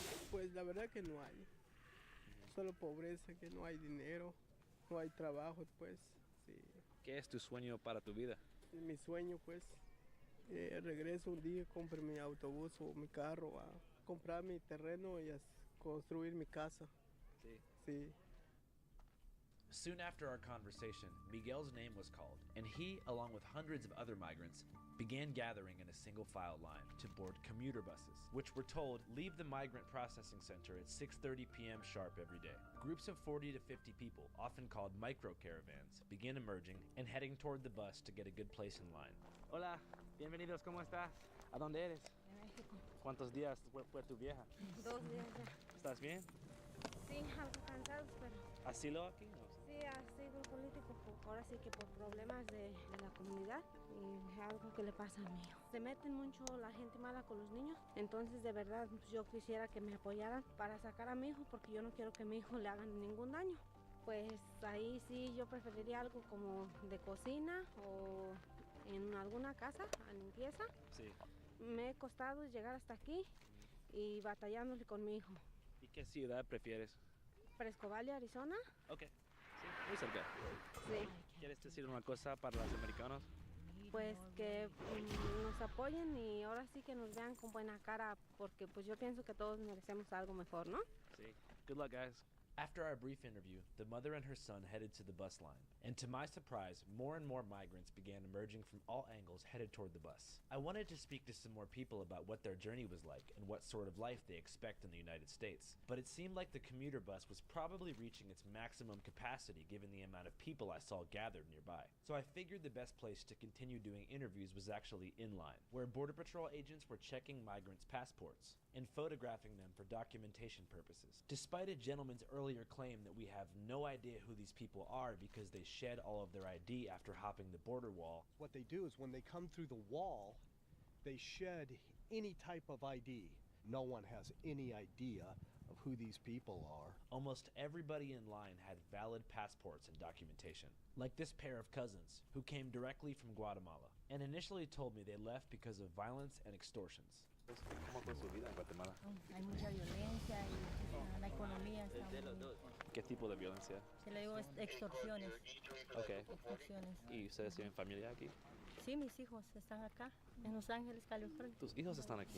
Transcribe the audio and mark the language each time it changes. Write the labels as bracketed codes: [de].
[es] Pues la verdad que no hay. Solo pobreza, que no hay dinero, no hay trabajo, pues. Sí. ¿Qué es tu sueño para tu vida? Mi sueño, pues, regreso un día, compre mi autobús o mi carro, a comprar mi terreno y a construir mi casa. Sí. Sí. [en] Soon after our conversation, Miguel's name was called, and he, along with hundreds of other migrants, began gathering in a single-file line to board commuter buses, which were told leave the migrant processing center at 6:30 p.m. sharp every day. Groups of 40 to 50 people, often called micro-caravans, began emerging and heading toward the bus to get a good place in line. [es] Hola, bienvenidos, ¿cómo estás? ¿A dónde eres? De México. ¿Cuántos días fue tu vieja? 2 días ya. ¿Estás bien? Sí, algo cansados, pero ¿Asilo aquí? No. sí, asilo político, ahora sí que por problemas de la comunidad y algo que le pasa a mi hijo. Se meten mucho la gente mala con los niños, entonces de verdad yo quisiera que me apoyaran para sacar a mi hijo porque yo no quiero que a mi hijo le hagan ningún daño. Pues ahí sí yo preferiría algo como de cocina o en alguna casa a limpieza. Sí. Me he costado llegar hasta aquí y batallándole con mi hijo. ¿Y qué ciudad prefieres? Fresco Valley, Arizona. Ok, sí, muy cerca. Sí. ¿Quieres decir una cosa para los americanos? Pues que nos apoyen y ahora sí que nos vean con buena cara porque pues yo pienso que todos merecemos algo mejor, ¿no? Sí. [en] Good luck, guys. After our brief interview, the mother and her son headed to the bus line, and to my surprise, more and more migrants began emerging from all angles headed toward the bus. I wanted to speak to some more people about what their journey was like and what sort of life they expect in the United States, but it seemed like the commuter bus was probably reaching its maximum capacity given the amount of people I saw gathered nearby. So I figured the best place to continue doing interviews was actually in line, where Border Patrol agents were checking migrants' passports and photographing them for documentation purposes. Despite a gentleman's earlier claim that we have no idea who these people are because they shed all of their ID after hopping the border wall. What they do is when they come through the wall, they shed any type of ID. No one has any idea of who these people are. Almost everybody in line had valid passports and documentation, like this pair of cousins who came directly from Guatemala and initially told me they left because of violence and extortions. [es] ¿Cómo fue su vida en Guatemala? Hay mucha violencia y la economía está muy... ¿Qué tipo de violencia? Se le digo extorsiones. Ok. Extorsiones. ¿Y ustedes tienen familia aquí? Sí, mis hijos están acá, en Los Ángeles, California. ¿Tus hijos están aquí?